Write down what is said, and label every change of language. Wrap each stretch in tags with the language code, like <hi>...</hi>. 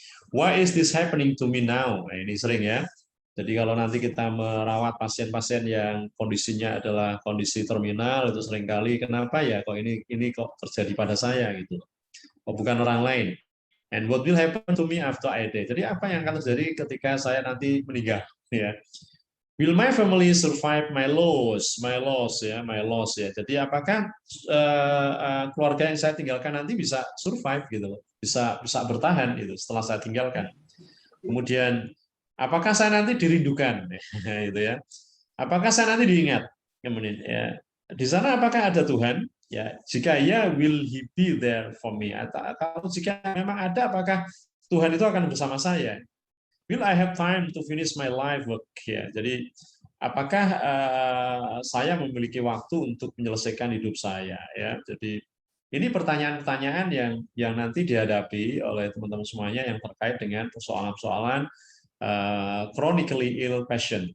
<en>Why is this happening to me now?</en> <id>Nah, ini sering, ya. Jadi kalau nanti kita merawat pasien-pasien yang kondisinya adalah kondisi terminal, itu seringkali kenapa ya kok ini kok terjadi pada saya gitu. Kok bukan orang lain.</id> <en>And what will happen to me after I die?</en> <id>Jadi apa yang akan terjadi ketika saya nanti meninggal, ya.</id> <en>Will my family survive my loss, ya.</en> <id>Jadi apakah keluarga yang saya tinggalkan nanti bisa survive gitu, bisa bertahan gitu setelah saya tinggalkan. Kemudian apakah saya nanti dirindukan, gitu ya. Apakah saya nanti diingat? Kemudian ya, di sana apakah ada Tuhan? Ya, jika ya,</id> <en>will He be there for me?</en> <id>Atau jika memang ada, apakah Tuhan itu akan bersama saya?</id> <en>Will I have time to finish my life work?</en> <id>Ya, jadi apakah saya memiliki waktu untuk menyelesaikan hidup saya? Ya, jadi ini pertanyaan-pertanyaan yang nanti dihadapi oleh teman-teman semuanya yang terkait dengan persoalan-persoalan</id> <en>chronically ill patient.</en>